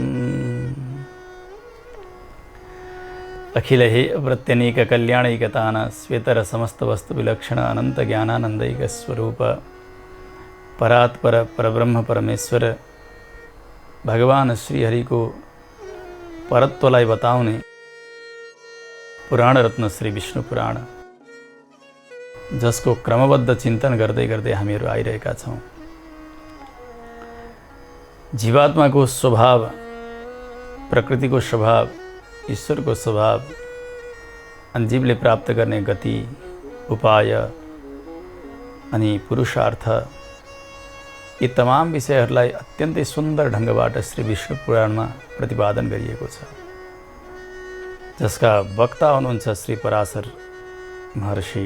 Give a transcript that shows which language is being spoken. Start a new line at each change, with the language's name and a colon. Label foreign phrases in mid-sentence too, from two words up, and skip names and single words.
Sanskrit: अखिल हे अप्रत्यनीक कल्याणैकतान श्वेतर समस्त वस्तु विलक्षण अनंत ज्ञानानंदैक स्वरूप परात्पर परब्रह्म परमेश्वर भगवान श्री हरि
Nepali: को परत्वलाई बताउने पुराण रत्न श्री विष्णु पुराण, जसको क्रमबद्ध चिन्तन गर्दै गर्दै हामीहरू आइरहेका छौँ। जीवात्माको स्वभाव, प्रकृतिको स्वभाव, ईश्वरको स्वभाव अनि जीवले प्राप्त गर्ने गति, उपाय अनि पुरुषार्थ, यी तमाम विषयहरूलाई अत्यन्तै सुन्दर ढङ्गबाट श्री विष्णु पुराणमा प्रतिपादन गरिएको छ, जसका वक्ता हुनुहुन्छ श्री पराशर महर्षि।